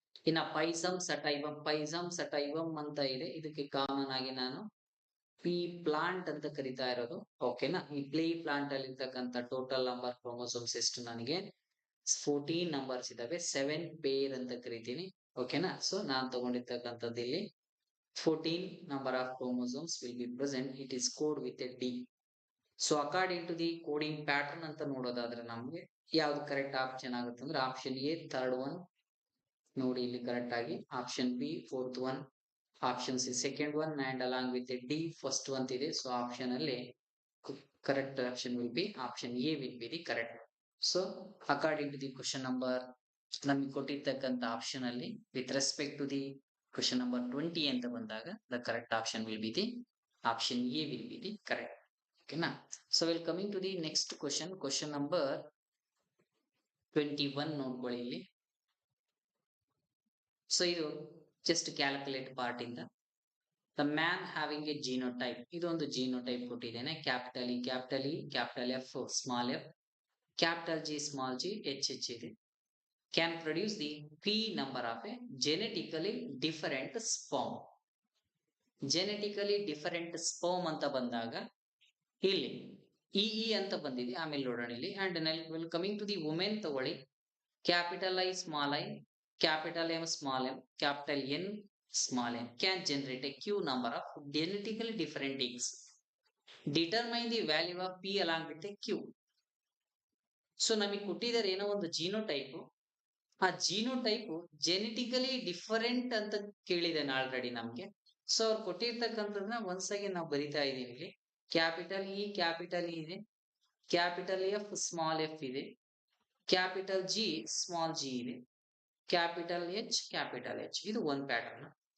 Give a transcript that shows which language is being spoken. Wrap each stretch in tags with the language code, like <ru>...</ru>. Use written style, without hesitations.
<kn>ಇನ್ನ ಪೈಸಮ್ ಸಟೈವಮ್ ಅಂತ ಇದೆ. ಇದಕ್ಕೆ ಕಾಮನ್ ಆಗಿ ನಾನು ಪಿ ಪ್ಲಾಂಟ್ ಅಂತ ಕರಿತಾ ಇರೋದು. ಓಕೆನಾ. ಈ ಪ್ಲೇ ಪ್ಲಾಂಟ್ ಅಲ್ಲಿ ಇರ್ತಕ್ಕಂಥ ಟೋಟಲ್ ನಂಬರ್ ಕ್ರೋಮೋಸೋಮ್ಸ್ ಎಷ್ಟು ನನಗೆ 14 ನಂಬರ್ಸ್ ಇದಾವೆ, 7 ಪೇರ್ ಅಂತ ಕರಿತೀನಿ. ಓಕೆನಾ. ಸೊ ನಾನ್ ತಗೊಂಡಿರ್ತಕ್ಕಂಥದ್ದು ಇಲ್ಲಿ</kn> <en>14 number of chromosomes will be present. It is code with a D. So according to the coding pattern</en> <kn>ಅಂತ ನೋಡೋದಾದ್ರೆ ನಮ್ಗೆ ಯಾವ್ದು ಕರೆಕ್ಟ್ ಆಪ್ಷನ್ ಆಗುತ್ತೆ ಅಂದ್ರೆ ಆಪ್ಷನ್ ಎ ಥರ್ಡ್ ಒನ್ ನೋಡಿ ಇಲ್ಲಿ ಕರೆಕ್ಟ್ ಆಗಿ, option B fourth one, option C second one, and along with D first one ಇದೆ. ಸೊ ಆಪ್ಷನ್ ಅಲ್ಲಿ correct option will be option A will be the correct. So according to the question number ನಮಗೆ ಕೊಟ್ಟಿರ್ತಕ್ಕಂಥ option ಅಲ್ಲಿ with respect to the question number 20 ಅಂತ ಬಂದಾಗ</kn> <en>the correct option will be the option A will be the correct. Okay na. So we'll coming to the next question number 21</en> <kn>ನೋಡ್ಕೊಳ್ಳಿ ಇಲ್ಲಿ.</kn> <en>so ಇದು just calculate part ಇಂದ the man having a genotype,</en> <kn>ಇದೊಂದು genotype ಕೊಟ್ಟಿದ್ದೇನೆ. Capital E, capital F, small f, capital G, small g, H ಇದೆ.</kn> <en>Can produce the P number of a genetically different sperm.</en> <kn>Genetically different sperm ಅಂತ ಬಂದಾಗ ಇಲ್ಲಿ E ಅಂತ ಬಂದಿದೆ, ಆಮೇಲೆ ನೋಡೋಣ ಇಲ್ಲಿ. And will coming to the women ತಗೊಳ್ಳಿ, capital I small I, capital M small m, capital N small n</kn> <en>can generate a Q number of genetically different eggs. Determine the value of P along with a Q.</en> <kn>So ನಮಗೆ ಕೊಟ್ಟಿದ್ದಾರೆ ಏನೋ ಒಂದು genotype, ಆ genotype genetically different ಅಂತ ಕೇಳಿದ್ದೇನೆ already ನಮ್ಗೆ. So ಅವ್ರು ಕೊಟ್ಟಿರ್ತಕ್ಕಂಥದ್ದನ್ನ ಒಂದ್ಸಾಗಿ ನಾವು ಬರಿತಾ ಇದೀವಿ ಇಲ್ಲಿ. ಕ್ಯಾಪಿಟಲ್ ಇ ಇದೆ, ಕ್ಯಾಪಿಟಲ್ ಎಫ್ ಸ್ಮಾಲ್ ಎಫ್ ಇದೆ, ಕ್ಯಾಪಿಟಲ್ ಜಿ ಸ್ಮಾಲ್ ಜಿ ಇದೆ, ಕ್ಯಾಪಿಟಲ್ ಎಚ್ ಇದು ಒಂದ್ ಪ್ಯಾಟರ್ನ್.</kn>